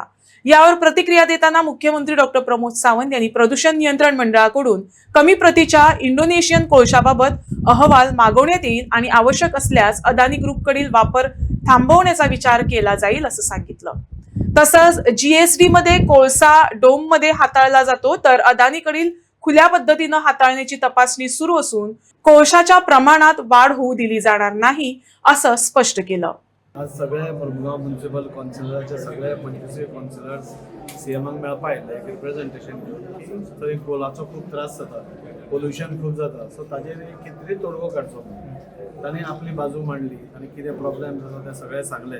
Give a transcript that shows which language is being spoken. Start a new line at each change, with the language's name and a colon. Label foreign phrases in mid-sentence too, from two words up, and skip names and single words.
Marathi: यावर प्रतिक्रिया देताना मुख्यमंत्री डॉक्टर प्रमोद सावंत यांनी प्रदूषण नियंत्रण मंडळाकडून कमी प्रतीच्या इंडोनेशियन कोळशाबाबत अहवाल मागवण्यात येईल आणि आवश्यक असल्यास अदानी ग्रुपकडील वापर थांबवण्याचा विचार केला जाईल असं सांगितलं। तसंच जीएसडी मध्ये कोळसा डोम मध्ये हाताळला जातो, तर अदानीकडील खुल्या पद्धतीनं हाताळण्याची तपासणी सुरू असून कोळशाच्या प्रमाणात वाढ होऊ दिली जाणार नाही असं स्पष्ट केलं।
Konkani: आज सगळे मुरमुगांव म्युनिसिपल कौन्सिलराचे सगळे 25 कौन्सिलर्स सीएमाक मेळपा आयले एक रिप्रेझेंटेशन घेवन। थंय कोलाचो खूब त्रास जाता, पोल्युशन खूब जाता, सो ताजेर कितें तरी तोडगो काडचो। तांणी आपली बाजू मांडली आनी कितें प्रॉब्लेम जाता ते सगळे सांगले।